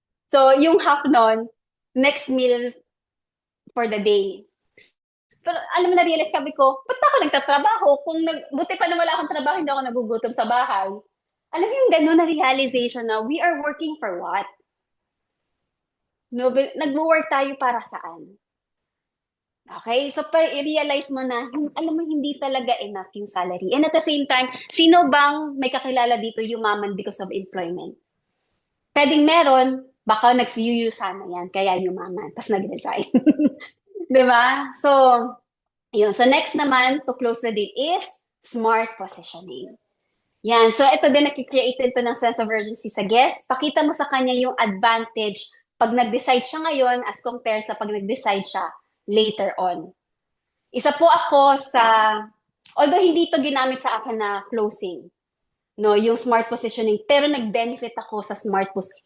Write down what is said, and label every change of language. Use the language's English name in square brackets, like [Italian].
[Filipino] So, yung half noon, [English] next meal for the day. [Filipino] Pero alam mo, na-realize sabi ko, ba't ako nagtatrabaho? Buti pa na wala akong trabaho, hindi ako nagugutom sa bahay. Alam mo yung gano'n na realization na [English] we are working for what? [Filipino] No, nag-work tayo para saan? Okay? So, i-realize mo na, alam mo, hindi talaga enough yung salary. And at the same time, sino bang may kakilala dito yumaman [English] because of employment? [Filipino] Pwedeng meron, baka nagsiyuyu sana yan, kaya yumaman, tapos nag-resign. Diba? So, yun. [English] So, next naman, to close the deal is smart positioning. [Filipino] Yan. So, ito din, nakikreate ito ng sense of urgency sa guest. Pakita mo sa kanya yung advantage pag nag-decide siya ngayon [English] as compared [Filipino] sa pag nag-decide siya [English] later on. [Filipino] Isa po ako although hindi ito ginamit sa akin na closing, no, yung smart positioning, pero nag-benefit ako sa smart positioning.